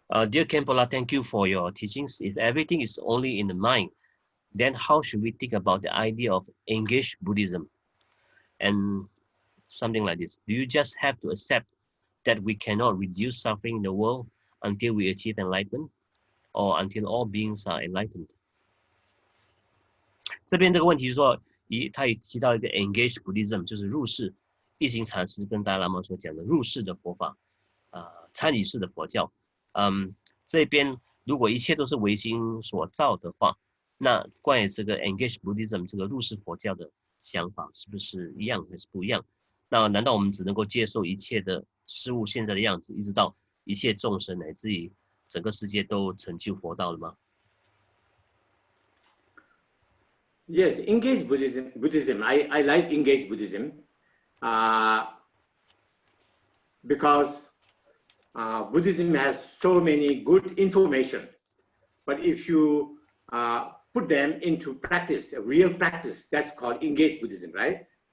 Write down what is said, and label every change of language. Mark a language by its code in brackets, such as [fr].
[en] Dear Khenpo, thank you for your teachings. If everything is only in the mind, then how should we think about the idea of engaged Buddhism? And something like this. Do you just have to accept that we cannot reduce suffering in the world until we achieve enlightenment, or until all beings are enlightened? [zh] 这边这个问题是说，他也提到一个 engaged Buddhism， 就是入世。一行禅师跟达赖喇嘛所讲的入世的佛法，参与式的佛教。这边如果一切都是唯心所造的话，那关于这个 engage Buddhism 这个入世佛教的想法是不是一样还是不一样？那难道我们只能够接受一切的事物现在的样子，一直到一切众生乃至于整个世界都成就佛道了吗？ [en] Yes, engaged Buddhism. I like engaged Buddhism because Buddhism has so many good information. But if you put them into practice, a real practice, that's called engaged Buddhism, right?